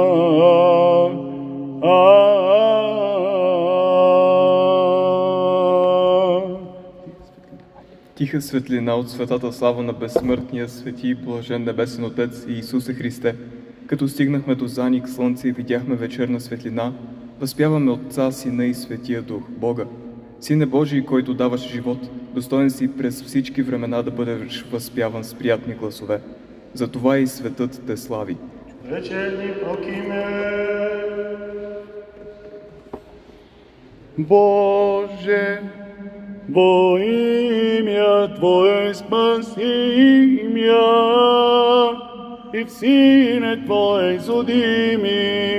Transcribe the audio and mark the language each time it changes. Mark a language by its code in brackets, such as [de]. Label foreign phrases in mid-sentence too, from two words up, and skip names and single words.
[bg] Тиха светлина от светата слава на безсмъртния свети и блажен небесен Отец и Исусе Христе, като стигнахме до заник слънце и видяхме вечерна светлина, възпяваме Отца, Сина и Светия Дух, Бога. Сине Божий, който даваш живот, достоен си през всички времена да бъдеш възпяван с приятни гласове. Затова и светът те слави. Вечерни прокиме. [cu] Боже, во имя Твое спаси мя, и в Сине Твое судими.